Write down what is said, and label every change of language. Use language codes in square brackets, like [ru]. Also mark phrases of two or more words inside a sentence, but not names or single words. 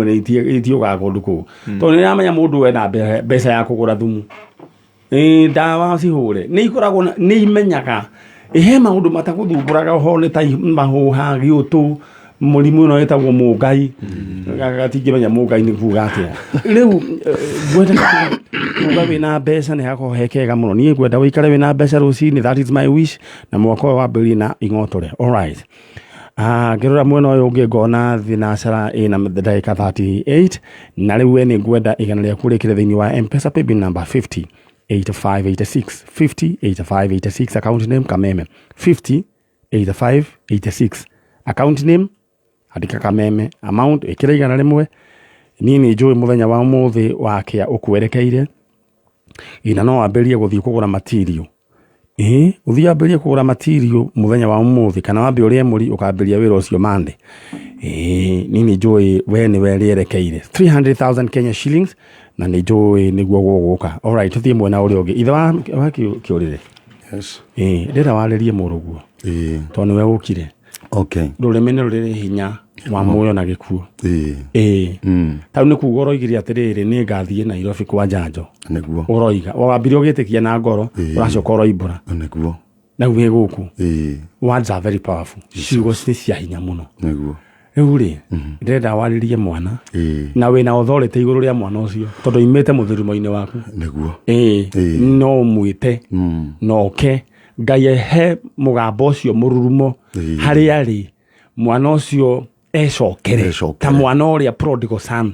[ki] ni itioga kundu ku to ni amenya mundu wena mbeca ya kugura thumu dawa cihure ni ikoragwo ni imenyaga he maundu matakuthumburaga ho ni ta mahuha giutu murimu no etagwo mungai gatingimenya mungai ni kuga atia riu gwenda kuga wina mbeca ni hako hekega muno ni gwenda wikare wina mbeca rucini, [en] that is my wish, [ki] na mwaka wa mbere na ingotore. [en] All right, [ki] ngirora mwena uyu ungi ngona thinacara ina ndagika 38 na riu we ni gwenda igana ria kurikire thiini wa M-Pesa [en] paybill number [ki] 508586 508586 [en] account name [ki] Kameme 508586 [en] account name [ki] andika Kameme amount ikira igana rimwe nini njui muthenya wa muthi wakia ukwerekeire ina no amberie guthii kugura material uthii amberie kugura material muthenya wa muthi kana wambe uri emuri ukamberia wira ucio mande nini njui we ni werierekeire 300,000 [en] Kenya shillings [ki] na ni njui niguo guguka. [en] All right, [ki] tuthie mwena uri ungi itha wa kiurire. [en] Yes. [ki] Ndira waririe muruguo to ni we ukire. [en] Okay. [ki] Ruremene rurire hinya wa muoyo na gikuo. Tau ni kuga uroigire atiriri ni ngathie Nairobi kwa Njanjo. Niguo. Uroiga wambire ugitikia na ngoro uracoka uroimbura. Niguo. Na uwe guku. [en] Words are very powerful. [ki] Ciugo ni cia hinya muno. Niguo. Riu ri ndenda waririe mwana na wina authority iguru ria mwana ucio tondu imete muthirumo-ini waku. Niguo. No mwite no ke Ngai he mugambo ucio mururumo hari ari mwana ucio ecokere ta mwana uria [en] prodigal son.